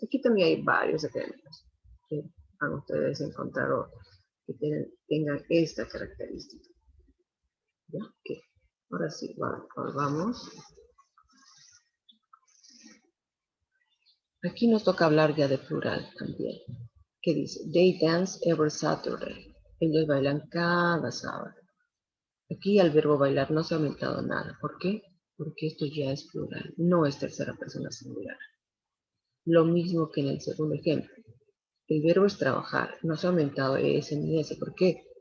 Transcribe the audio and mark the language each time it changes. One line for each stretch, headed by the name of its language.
Spanish: Aquí también hay varios ejemplos que van ustedes a encontrar que tengan esta característica. ¿Ya? Ok. Ahora sí, volvamos. Aquí nos toca hablar ya de plural también. ¿Qué dice?
English: They dance every Saturday.
Spanish: Ellos bailan cada sábado. Aquí al verbo bailar no se ha aumentado nada. ¿Por qué? Porque esto ya es plural, no es tercera persona singular. Lo mismo que en el segundo ejemplo. El verbo es trabajar, no se ha aumentado ese ni ese. ¿Por qué?